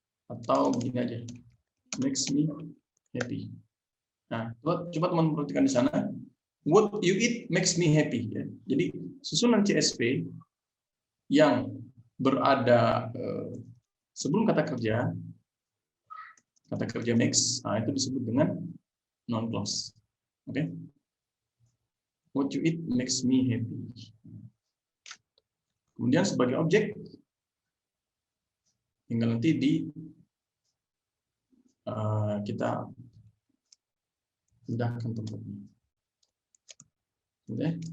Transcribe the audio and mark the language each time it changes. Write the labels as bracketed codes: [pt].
[id] Atau begini aja, [en] makes me happy. [id] Nah, coba teman-teman perhatikan di sana. [en] What you eat makes me happy. [id] Ya. Jadi susunan CSP yang berada sebelum kata kerja makes, nah itu disebut dengan non-clause. Oke? [en] What you eat makes me happy. [id] Kemudian sebagai objek, tinggal nanti di kita pindahkan tempatnya. Oke?